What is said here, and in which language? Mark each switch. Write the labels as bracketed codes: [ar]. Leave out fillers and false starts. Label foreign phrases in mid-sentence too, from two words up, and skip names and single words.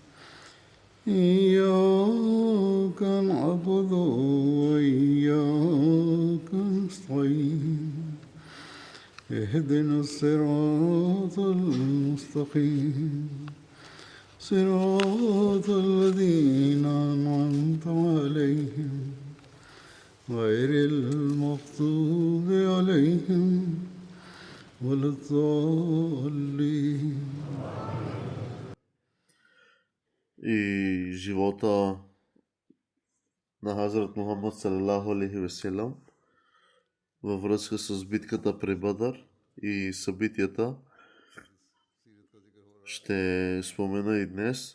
[ar] إياك نعبد وإياك نستعين اهدنا الصراط المستقيم صراط الذين أنعمت عليهم غير المغضوب عليهم ولا الضالين. [bg] И живота на Хазрат Мухаммад [ar] صلى الله عليه وسلم [bg] във връзка с битката при Бадър и събитията ще спомена и днес.